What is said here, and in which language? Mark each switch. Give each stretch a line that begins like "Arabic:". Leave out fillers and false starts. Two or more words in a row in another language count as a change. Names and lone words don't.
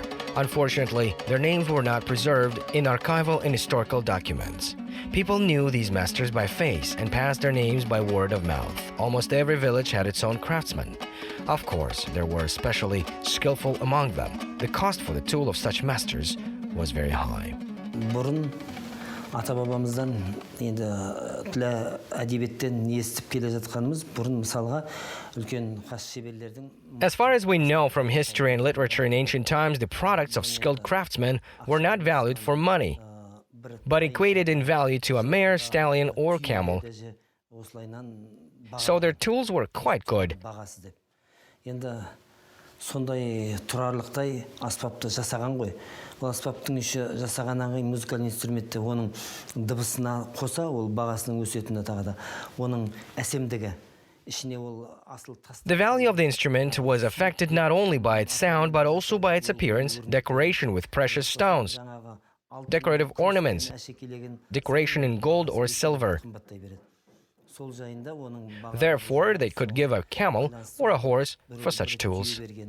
English: Unfortunately, their names were not preserved in archival and historical documents. People knew these masters by face and passed their names by word of mouth. Almost every village had its own craftsman. Of course, there were especially skillful among them. The cost for the tool of such masters was very high.
Kazakh: Бұрын ата-бабамыздан енді тілі әдебиеттен естіп келе жатқанымыз бұрын мысалға үлкен хас шеберлердің.
English: As far as we know from history and literature in ancient times, the products of skilled craftsmen were not valued for money, but equated in value to a mare, stallion, or camel. So their tools were quite good.
Kazakh: Енді сондай тұрарлықтай аспапты жасаған ғой. Ол аспаптың іші жасағаннан кейін музыкалық инструментте оның дыбысына қоса ол бағасының өсетіні тағы да оның әсемдігі.
English: The value of the instrument was affected not only by its sound but also by its appearance, decoration with precious stones, decorative ornaments, decoration in gold or silver. Therefore, they could give a camel or a horse for such tools.